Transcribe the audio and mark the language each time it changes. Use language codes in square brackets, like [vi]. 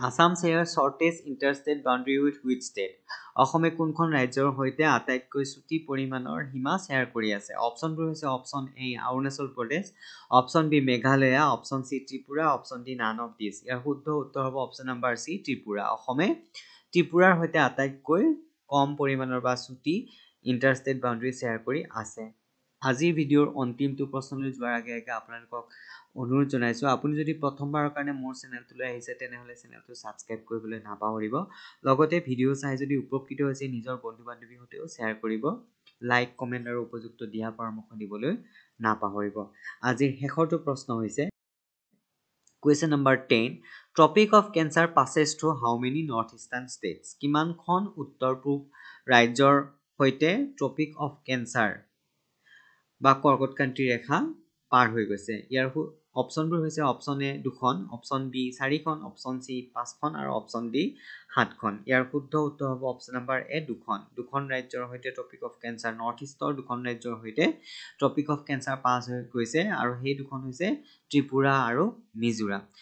[en] Assam shares shortest interstate boundary with which state? [as] অসমে কোনখন ৰাজ্যৰ সৈতে আটাইতকৈ চুটি পৰিমাণৰ সীমা শ্বেয়াৰ কৰি আছে? অপচনবোৰ হৈছে option A Arunachal Pradesh, option B Meghalaya, option C Tripura, option D none of this. ইয়াৰ শুদ্ধ উত্তৰ হ'ব অপচন নাম্বাৰ C ত্ৰিপুৰা। অসমে ত্ৰিপুৰাৰ সৈতে আটাইতকৈ কম পৰিমাণৰ বা চুটি ইণ্টাৰষ্টেট বাউণ্ডাৰী শ্বেয়াৰ কৰি আছে। আজিৰ ভিডিঅ'ৰ অন্তিমটো প্ৰশ্নলৈ যোৱাৰ আগে আগে আপোনালোকক অনুৰোধ জনাইছোঁ, আপুনি যদি প্ৰথমবাৰৰ কাৰণে মোৰ চেনেলটোলৈ আহিছে তেনেহ'লে চেনেলটো ছাবস্ক্ৰাইব কৰিবলৈ নাপাহৰিব। লগতে ভিডিঅ' চাই যদি উপকৃত হৈছে নিজৰ বন্ধু বান্ধৱীৰ সৈতেও শ্বেয়াৰ কৰিব। লাইক কমেণ্ট আৰু উপযুক্ত দিহা পৰামৰ্শ দিবলৈ নাপাহৰিব। আজিৰ শেষৰটো প্ৰশ্ন হৈছে question number 10. [en] Tropic of Cancer passes through how many north eastern states? [as] কিমানখন উত্তৰ পূব ৰাজ্যৰ সৈতে ট্ৰপিক অফ কেঞ্চাৰ বা কৰ্কটক্ৰান্তি ৰেখা পাৰ হৈ গৈছে? ইয়াৰ অপচনবোৰ হৈছে অপচন এ 2খন, অপচন বি 4খন, অপচন চি 5খন আৰু অপচন ডি 7খন। ইয়াৰ শুদ্ধ উত্তৰ হ'ব অপচন নাম্বাৰ এ 2খন। দুখন ৰাজ্যৰ সৈতে ট্ৰপিক অফ কেঞ্চাৰ, নৰ্থ ইষ্টৰ দুখন ৰাজ্যৰ সৈতে ট্ৰপিক অফ কেঞ্চাৰ পাছ হৈ গৈছে আৰু সেই দুখন হৈছে ত্ৰিপুৰা আৰু মিজোৰাম।